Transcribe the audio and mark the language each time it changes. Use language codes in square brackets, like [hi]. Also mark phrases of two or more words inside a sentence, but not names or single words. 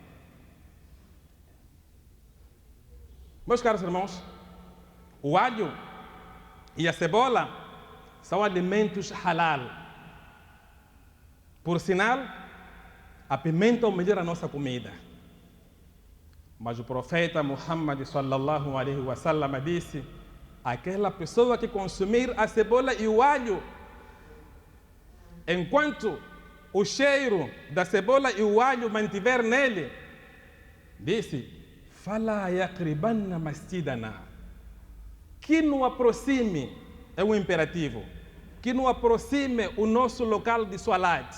[pt] Meus caros irmãos, o alho e a cebola são alimentos halal. Por sinal, apimentam melhor a nossa comida. Mas o profeta Muhammad [ar] صلى الله عليه وسلم [pt] disse: aquela pessoa que consumir a cebola e o alho, enquanto o cheiro da cebola e o alho mantiver nele, disse: [ar] فلا يقربن مسجدنا, [pt] que não aproxime, é um imperativo, que não aproxime o nosso local de salat.